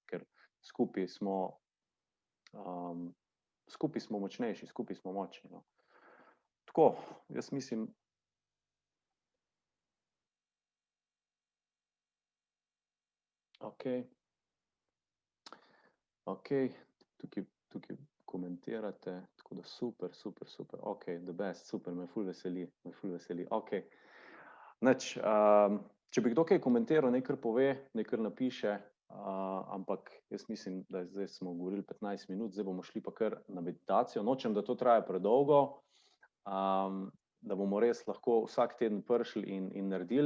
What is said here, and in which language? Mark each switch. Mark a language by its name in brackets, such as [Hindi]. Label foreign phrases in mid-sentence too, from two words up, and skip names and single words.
[Slovenian] Ker skupaj smo močnejši, skupaj smo močni, no. Tako, jaz mislim, okej, tukaj komentirate, tako da super, [English] the best, [Slovenian] super, me ful veseli, okej. Nič, če bi kdo kaj komentiral, naj kar pove, naj kar napiše, ampak jaz mislim, da zdaj smo govorili 15 minut, zdaj bomo šli pa kar na meditacijo. Nočem, da to traja predolgo, da bomo res lahko vsak teden prišli in naredili.